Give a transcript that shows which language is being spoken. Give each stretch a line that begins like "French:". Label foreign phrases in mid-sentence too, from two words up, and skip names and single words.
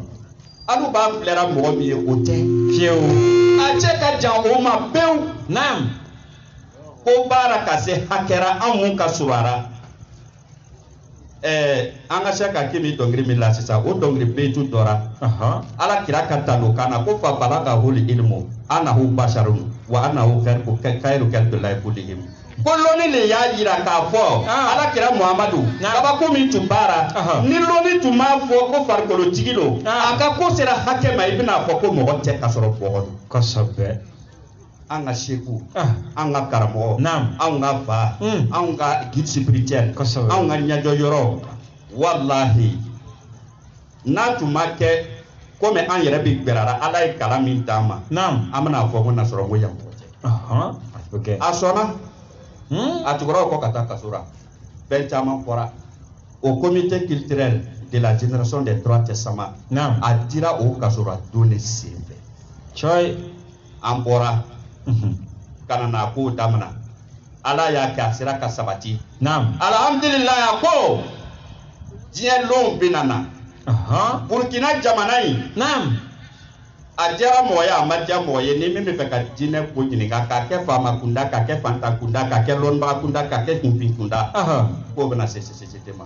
Bambara: Hali u b'a filɛra mɔgɔ min ye o tɛ. Fiyewu. A cɛ ka jan o ma pewu. Ko baara ka se hakɛ la anw mun ka surun a la. An ka se ka k'i bɛ dɔnkili min la sisan o dɔnkili beyitu dɔra Ala kira ka tano kana ko
Arabic: فبلغه العلم أنه بشر وأنه خير خلق الله كلهم.
Bambara: Ko lɔnni le y'a yira k'a fɔ Ala kira Muhamadu kabako min tun baara ni lɔnni tun m'a fɔ ko farikolotigi don a ka ko sera hakɛ ma i bɛna fɔ ko mɔgɔ tɛ ka sɔrɔ bɔgɔ don. Kosɛbɛ. An ka seku an ka karamɔgɔ anw ka fa anw ka
French: guide spirituel
Bambara: anw ka ɲɛjɔ yɔrɔ walahi n'a tun ma kɛ komi an yɛrɛ bɛ gbɛrɛra Ala ye kalan min d'an ma an bɛna fɔ ko nasɔrɔ ko yan mɔgɔ tɛ. A sɔnna a tugura o kɔ ka taa kaso la fɛn caman fɔra o
French: comité culturel de la génération des trois testaments
Bambara: a dira o kaso la don de sen fɛ. An bɔra kana na ko damana Ala y'a kɛ a sera ka sabati. Alhamdulilayi a ko diɲɛ lon bɛ na Burkina jamana in a diyara mɔgɔ ye a ma diya mɔgɔ ye ni min bɛ fɛ ka diinɛ ko ɲininka k'a kɛ faama kunda k'a kɛ fantan kunda k'a kɛ lɔnnibaga kunda k'a kɛ kunfin kunda k'o bɛna se société ma.